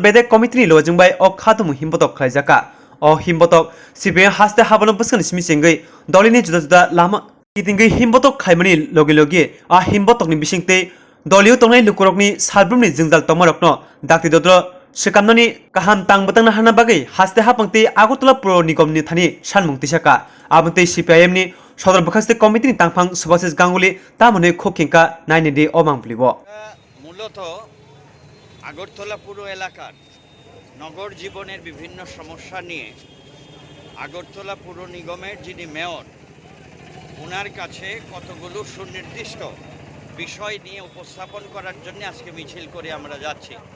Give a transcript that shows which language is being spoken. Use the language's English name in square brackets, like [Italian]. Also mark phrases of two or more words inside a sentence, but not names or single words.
[Kok Borok] बेदेक कमिटिनि लजोंबाय अ खादुमु हिमबतक खलायजाका अ हिमबतक सिपिआइएम हास्ते हाबनो बसकन सिमिसेंगै दलिनि जुदा जुदा लामा कितिंगै हिमबतक खायमनि लगे लगे आ हिमबतकनि बिसिंते दलियो तंगनाय लुकुरकनि सारब्रमनि जोंजाल तमरकनो दाक्ति ददर सेकामनानि काहाम तांबतंना हाना बागै हास्ते हापंते आगरतला पुर निगमनि थानि सानमुक्ति साका आबंते सिपिआइएम नि सदर बखास्ते कमिटिनि तांफां सुभाषिष गांगुली तामने खोखेंका नायनेदि अमांप्लिबो [Bangla] মূলত আগরতলা পুর এলাকার নগর জীবনের বিভিন্ন সমস্যা নিয়ে আগরতলা পুর নিগমের যিনি মেয়র ওনার কাছে কতগুলো সুনির্দিষ্ট বিষয় নিয়ে উপস্থাপন করার জন্য আজকে মিছিল করে আমরা যাচ্ছি।